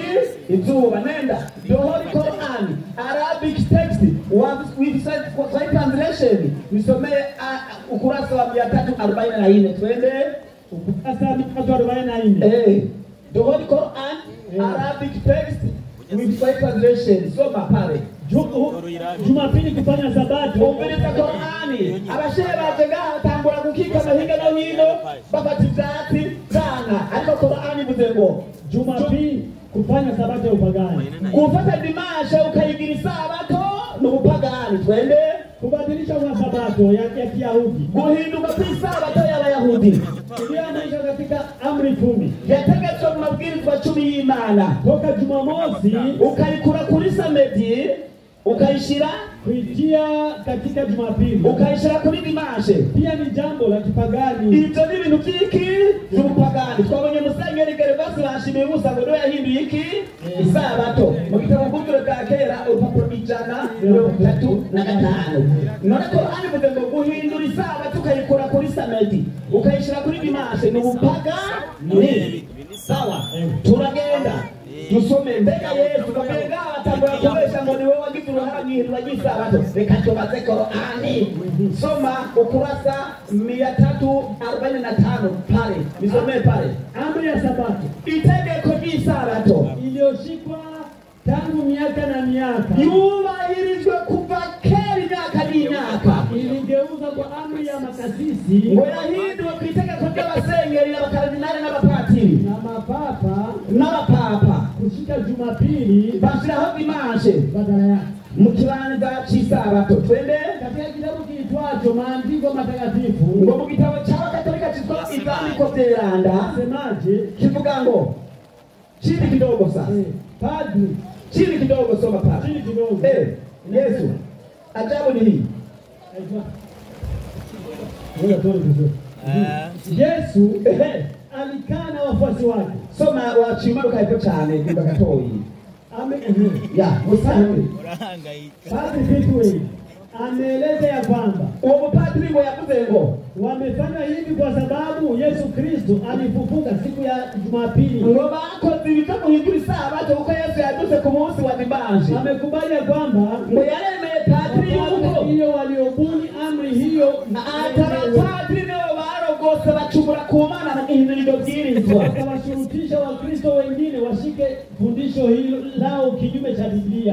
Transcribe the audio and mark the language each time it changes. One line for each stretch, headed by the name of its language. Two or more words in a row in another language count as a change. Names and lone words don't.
Swahili: izuba. nenda
English: the Holy Quran Arabic text with Swahili translation
Swahili: nisomee ukurasa wa 344. twende ukurasa wa 344.
English: the Holy Quran Arabic text with Swahili translation.
Swahili: soma pale. Jumapili kufanya sabato.
Rundi: umviriza Qur'ani. abashehe baje ngaha batangura gukika amahinga no hino bafata ivyatsi zana, ariko Qur'ani ivuze ngo
Swahili: Jumapili kufanya sabato ya upagani.
Rundi: gufata dimashe ukayigira isabato n'ubupagani.
Swahili: twende kubadilisha kwa sabato ya Kiyahudi,
Rundi: guhinduka kw'isabato y'Abayahudi
Swahili: iliyoandikwa katika amri 10
Rundi: yategetswe mu mabwirizwa 10 y'Imana.
Swahili: toka Jumamosi
Rundi: ukayikura kuri samedi ukayishira
Swahili: kuitia katika Jumapili,
Rundi: ukayishira kuri dimashe.
Swahili: pia ni jambo la kipagani.
Rundi: ibyo ni ibintu by'iki? by'ubupagani. twabonye Musenyeri Gervasi bashimiye Musa ngo yahinduye iki? isabato. mu gitabo cy'ubuturo bwa kera urupapuro 135. none Qur'ani ivuze ngo guhindura isabato ukayikura kuri samedi ukayishira kuri dimashe ni ubupagani. sawa, turagenda dusome. mbega Yesu mbega atangura kubesha ngo ni wowe wagize uruhara mw'ihindura ry'isabato? reka tubaze Qur'ani.
Swahili: soma ukurasa 345 pale, nisomee pale. Amri ya sabato,
Rundi: itegeko ry'isabato
Swahili: iliyoshikwa tangu miaka na miaka,
Rundi: yubahirijwe kuva kera imyaka n'imyaka,
Swahili: iligeuza kwa amri ya makasisi
Rundi: ngo yahinduwe ku itegeko ry'abasengeri n'abakardinali n'abapatiri n'abapapa
Swahili: kushika Jumapili
Rundi: bashyiraho dimashe
Swahili: badala yake
Rundi: mu kibanza cy'isabato.
Swahili: twende katika kitabu kiitwacho Maandiko Matakatifu,
Rundi: ngo mu gitabo cy'Abakatolika cyitwa Ivyandiko Vyeranda
Swahili: semaje?
Rundi: kivuga ngo
Swahili: chini kidogo sasa. Padri chini kidogo, soma pale chini kidogo. Yesu, ajabu ni hii. Yesu alikaa na wafuasi wake. soma wachimaruka hivyo cyane ndibagatoyi Amen. ya musange Padri Pitwe ameeleza ya kwamba
Rundi: uwo mupadiri ngo yavuze ngo
Swahili: wamefanya hivi kwa sababu Yesu Kristo alifufuka siku ya Jumapili.
Rundi: ngo bakoze ibyo guhindura isabato kuko Yesu yaduze ku munsi wa dimanche.
Swahili: Amekubali ya kwamba
Rundi: ngo yaremeye padiri yuko
Swahili: hiyo waliobuni amri hiyo
Rundi: atarapadiri nibo barogose bacumura ku Mana mu ihindura iryo bwirizwa.
Swahili: Akawashurutisha Wakristo wengine washike fundisho hilo lao kinyume cha Biblia.